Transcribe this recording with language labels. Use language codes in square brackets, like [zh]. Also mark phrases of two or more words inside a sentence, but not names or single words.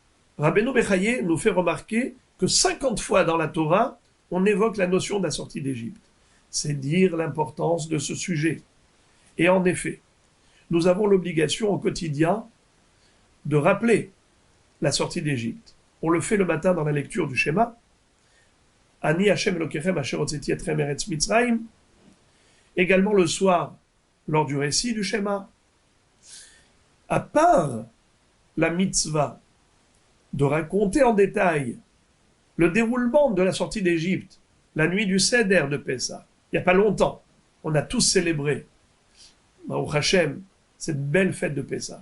[fr] Rabbeinu Bechaye nous fait remarquer que 50 fois dans la Torah, on évoque la notion de la sortie d'Égypte. C'est dire l'importance de ce sujet. Et en effet, nous avons l'obligation au quotidien de rappeler la sortie d'Égypte. On le fait le matin dans la lecture du schéma. [he] אני השם אלוקיכם אשר הוצאתי אתכם ארץ מצרים. [fr] Également le soir, lors du récit du schéma. À part la mitzvah de raconter en détail le déroulement de la sortie d'Égypte, la nuit du Seder de Pessah, il n'y a pas longtemps, on a tous célébré, [he] ברוך השם, [fr] cette belle fête de Pessah.